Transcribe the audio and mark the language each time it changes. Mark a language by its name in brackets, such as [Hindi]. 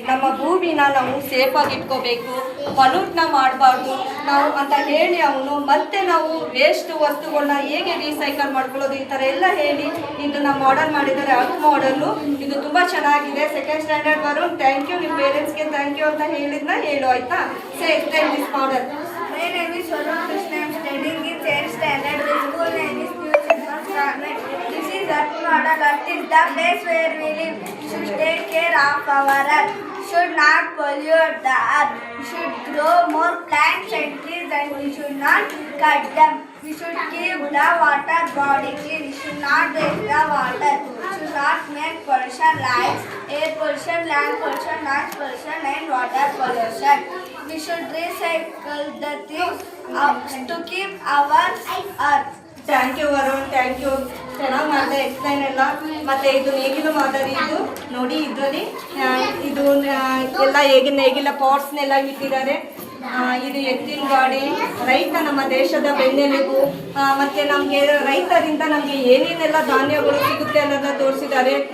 [Kannada] ನಮ್ಮ ಭೂಮಿನ ನಾವು ಸೇಫಾಗಿ ಇಟ್ಕೋಬೇಕು, ಪಲ್ಯೂಟ್ನ ಮಾಡಬಾರ್ದು ನಾವು ಅಂತ ಹೇಳಿ ಅವನು ಮತ್ತೆ ನಾವು ವೇಸ್ಟ್ ವಸ್ತುಗಳನ್ನ ಹೇಗೆ ರೀಸೈಕಲ್ ಮಾಡ್ಕೊಳ್ಳೋದು ಈ ಥರ ಎಲ್ಲ ಹೇಳಿ ಇದನ್ನ ಮಾಡೆಲ್ ಮಾಡಿದ್ದಾರೆ, ಅರ್ತ್ ಮಾಡೆಲ್ಲು. ಇದು ತುಂಬ ಚೆನ್ನಾಗಿದೆ. Second standard Varun, thank you. ನಿಮ್ಮ ಪೇರೆಂಟ್ಸ್ಗೆ ಥ್ಯಾಂಕ್ ಯು ಅಂತ ಹೇಳಿದ್ನ ಹೇಳು, ಆಯ್ತಾ? [English] Say explain this model. My name is Varun Krishna. I am studying in 10th standard. The school name is New Circus Convent. This is Earth model. Earth is the place where we live. We should take care of our earth. We should not pollute the earth. We should grow more plants and trees, and we should not cut them. We should keep the water body clean. We should not waste the water. We should not make pollution like air pollution, land pollution, noise pollution, and water pollution. We should recycle the things to keep our earth. [Kannada] Thank you Varun, thank you. ಚೆನ್ನಾಗಿ ಮಾಡಿದೆ explain ಎಲ್ಲ. ಮತ್ತು ಇದು ನೇಗಿಲು ಮಾದರಿ. ಇದು ನೋಡಿ, ಇದರಲ್ಲಿ ಇದು ಎಲ್ಲ ನೇಗಿಲ ಪಾಟ್ಸ್ನೆಲ್ಲ ಇಟ್ಟಿದ್ದಾರೆ. ಇದು ಎತ್ತಿನ ಗಾಡಿ. ರೈತ ನಮ್ಮ ದೇಶದ ಬೆನ್ನೆಲುಬು. ಮತ್ತು ನಮಗೆ ರೈತರಿಂದ ನಮಗೆ ಏನೇನೆಲ್ಲ ಧಾನ್ಯಗಳು ಸಿಗುತ್ತೆ ಅನ್ನೋದನ್ನ ತೋರಿಸಿದ್ದಾರೆ.